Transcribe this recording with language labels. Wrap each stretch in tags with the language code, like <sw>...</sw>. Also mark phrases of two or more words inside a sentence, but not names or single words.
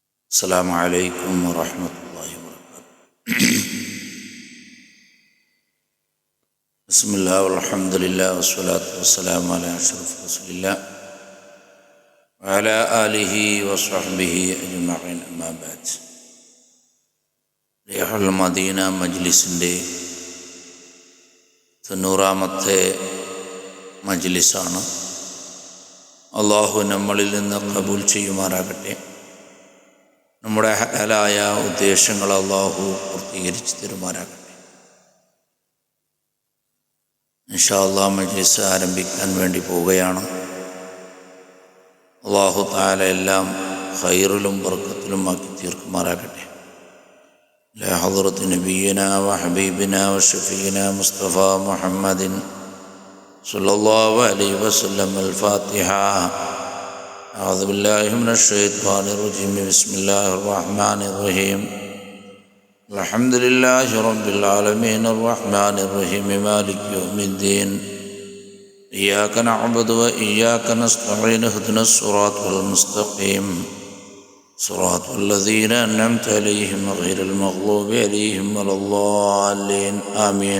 <ar>السلام عليكم ورحمة الله وبركاته. بسم الله والحمد لله والصلاة والسلام على أشرف رسول الله وعلى آله وصحبه أجمعين أما بعد.</ar> <ml>റിയാഹുൽ മദീന മജ്ലിസിൻ്റെ 90-ാമത്തെ മജ്ലിസാണ്. അള്ളാഹു നമ്മളിൽ നിന്ന് കബൂൽ ചെയ്യുമാറാകട്ടെ. നമ്മുടെ ഹലാലായ ഉദ്ദേശങ്ങൾ അള്ളാഹു പൂർത്തീകരിച്ച് തരുമാറാകട്ടെ.</ml> <ar>إن شاء الله</ar> <ml>മജ്ലിസ് ആരംഭിക്കാൻ വേണ്ടി പോവുകയാണ്.</ml> <ar>الله تعالى</ar> <ml>എല്ലാം ഖൈറിലും ബർക്കത്തിലും ആക്കി തീർക്കുമാറാകട്ടെ.</ml> <ar>إلى حضرة نبينا وحبيبنا وشفيعنا مصطفى محمد صلى الله عليه وسلم.</ar> <ml>അൽ-ഫാത്തിഹ.</ml> <ar>أعوذ بالله من الشيطان الرجيم. بسم الله الرحمن الرحيم. الحمد لله رب العالمين الرحمن الرحيم مالك يوم الدين. إياك نعبد وإياك نستعين اهدنا الصراط المستقيم صراط الذين أنعمت عليهم غير المغضوب عليهم ولا الضالين آمين.</ar>